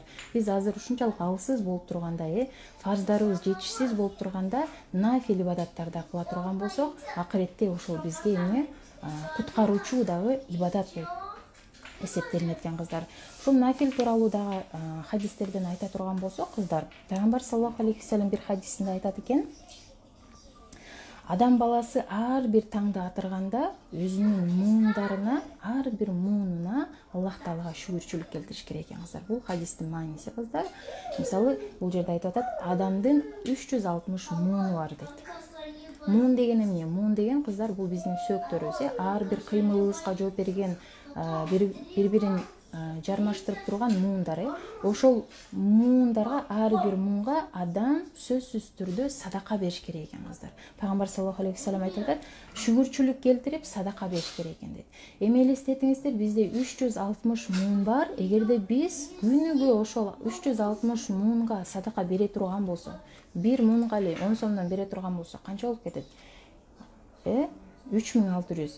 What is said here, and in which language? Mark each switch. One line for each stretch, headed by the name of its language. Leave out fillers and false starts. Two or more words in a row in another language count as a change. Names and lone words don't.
Kyrgyz: Биз азыр ушунчалык алсыз болуп турганда, фарздарыбыз жетишсиз болуп турганда, нафил ибадаттарды кыла турган болсок, акыретте ошол бизге куткаруучу дагы ибадат болуп эсептелинет экен кыздар. Ушул нафил тууралуу дагы хадистерден айта турган болсок кыздар, Пайгамбар
Arabic: صلى الله عليه وسلم
Kyrgyz: бир хадисинде айтат экен, адам баласы ар бир таңды атырганда өзүнүн муундарына, ар бир муунуна Аллах таалага шүгүрчүлүк келтириш керек экен кыздар. Бул хадистин мааниси кыздар. Мисалы, бул жерде айтып атат, адамдын 360 мууну бар дейт. Муун деген эмне? Муун деген кыздар, бул биздин сөөктөрүбүз, ар бир кыймылыбызга жооп берген, бири-бирин жармаштырып турган муундар. Ошол муундарга, ар бир муунга адам сөзсүз түрдө садака бериш керек экен кыздар. Пайгамбар
Arabic: صلى الله عليه وسلم
Kyrgyz: айтып атат, шүгүрчүлүк келтирип садака бериш керек экен дейт. Эми элестетиңиздер, бизде 360 муун бар. Эгерде биз күнүгө ошол 360 муунга садака бере турган болсок, бир муунга эле 10 сомдон бере турган болсок, канча болуп кетет? 3600.